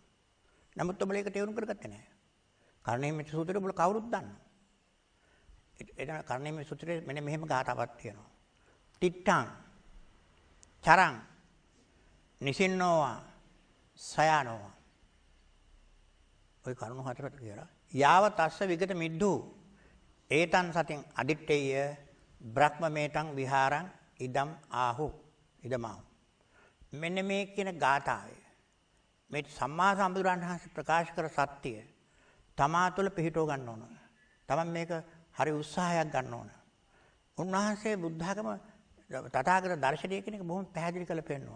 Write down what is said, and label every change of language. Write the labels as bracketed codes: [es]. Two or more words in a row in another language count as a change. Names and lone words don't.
[si] නමුත් ඔබලා ඒක තේරුම් කරගත්තේ නැහැ. කරණීය සූත්‍රය ඔබලා කවුරුත් දන්නවා. එතන කරණීය සූත්‍රයේ මෙන්න මෙහෙම ගාතාවක් තියෙනවා. [pi] තිත්තං චරං නිසින්නෝවා සයනෝවා. [si] ඔය කරුණු හතරට කියලා. [pi] යාව තස්ස විගත මිද්දු ඒතං සතින් අදිත්තේය බ්‍රහ්මමේතං විහාරං ඉදම් ආහු ඉදමාහු. [si] මෙන්න මේ කියන ගාථාවේ මේ සම්මා සම්බුදුරන් වහන්සේ ප්‍රකාශ කර සත්‍ය තමා තුළ පිහිටව ගන්න ඕන. තමන් මේක හරි උත්සාහයක් ගන්න ඕන. උන්වහන්සේ බුද්ධ학ම තථාගත දර්ශනය කියන එක බොහොම පැහැදිලි කරලා පෙන්නනවා.